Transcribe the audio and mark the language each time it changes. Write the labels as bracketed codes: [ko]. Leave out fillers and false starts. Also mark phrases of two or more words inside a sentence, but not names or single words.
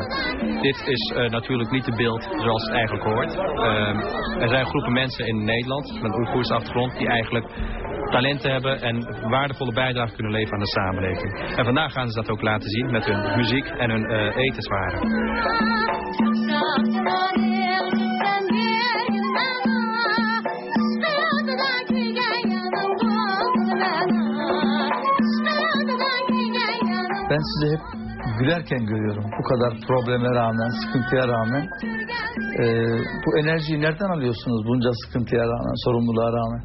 [nl] Dit is natuurlijk niet het beeld zoals het eigenlijk hoort. Er zijn groepen mensen in Nederland met een Oeigoerse achtergrond die eigenlijk talenten hebben en waardevolle bijdrage kunnen leveren aan de samenleving. En vandaag gaan ze dat ook laten zien met hun muziek en hun etenswaren. [tr] Ben sizi hep gülerken görüyorum. Bu kadar probleme rağmen, sıkıntıya rağmen. Bu enerjiyi nereden alıyorsunuz bunca sıkıntıya rağmen, sorumluluğa rağmen?